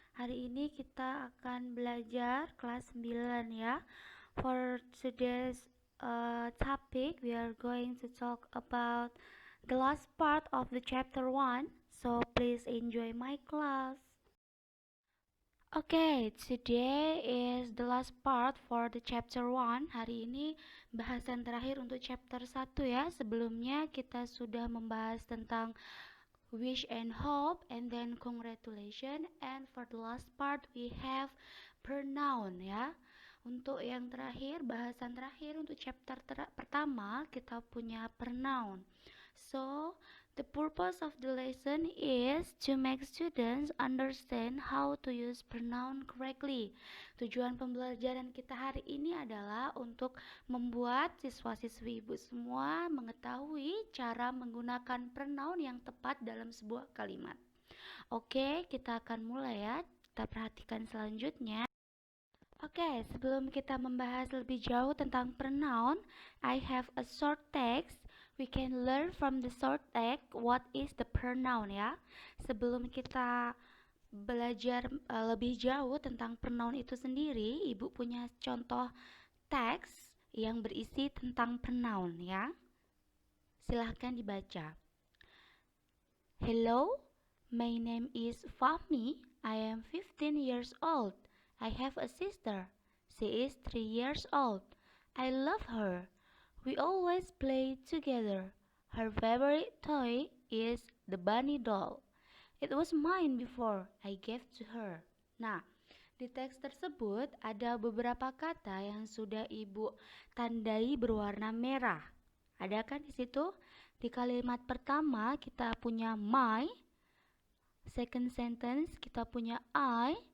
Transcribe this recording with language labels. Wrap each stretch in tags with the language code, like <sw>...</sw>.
<id>Hari ini kita akan belajar kelas 9 ya.</id> <en>For today's topic, we are going to talk about the last part of the chapter 1. So please enjoy my class. Okay, today is the last part for the chapter 1.</en> <id>Hari ini bahasan terakhir untuk chapter 1 ya. Sebelumnya kita sudah membahas tentang</id> <en>wish and hope and then congratulation, and for the last part we have pronoun</en> <id>ya. Untuk yang terakhir, bahasan terakhir untuk chapter pertama kita punya pronoun.</id> <en>So the purpose of the lesson is to make students understand how to use pronoun correctly.</en> <id>Tujuan pembelajaran kita hari ini adalah untuk membuat siswa-siswi ibu semua mengetahui cara menggunakan pronoun yang tepat dalam sebuah kalimat. Oke, kita akan mulai ya. Kita perhatikan selanjutnya. Oke, sebelum kita membahas lebih jauh tentang pronoun,</id> <en>I have a short text. We can learn from the short text what is the pronoun ya.</en> <id>Sebelum kita belajar lebih jauh tentang pronoun itu sendiri, ibu punya contoh teks yang berisi tentang pronoun ya. Silahkan dibaca.</id> <en>Hello, my name is Fahmi. I am 15 years old. I have a sister. She is 3 years old. I love her. We always play together. Her favorite toy is the bunny doll. It was mine before I gave to her.</en> <id>Nah, di teks tersebut ada beberapa kata yang sudah ibu tandai berwarna merah. Ada kan di situ? Di kalimat pertama kita punya my.</id> <en>Second sentence</en> <id>kita punya I.</id>